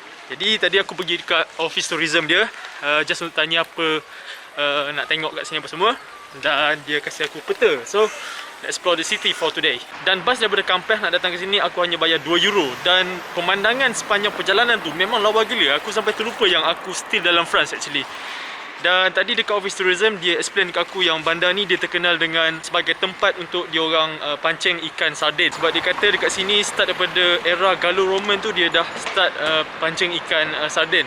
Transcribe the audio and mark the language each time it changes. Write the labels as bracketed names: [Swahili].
[Malay] Jadi tadi aku pergi dekat office tourism dia, just untuk tanya apa nak tengok kat sini apa semua, dan dia kasih aku peta. [English] So explore the city for today. [Malay] Dan bas daripada Kamper nak datang ke sini aku hanya bayar 2 euro. Dan pemandangan sepanjang perjalanan tu memang lawa gila. Aku sampai terlupa yang aku still dalam France actually. Dan tadi dekat office tourism dia explain dekat aku yang bandar ni dia terkenal dengan sebagai tempat untuk diorang pancing ikan sardin. Sebab dia kata dekat sini start daripada era Gallo-Roman tu dia dah start pancing ikan sardin.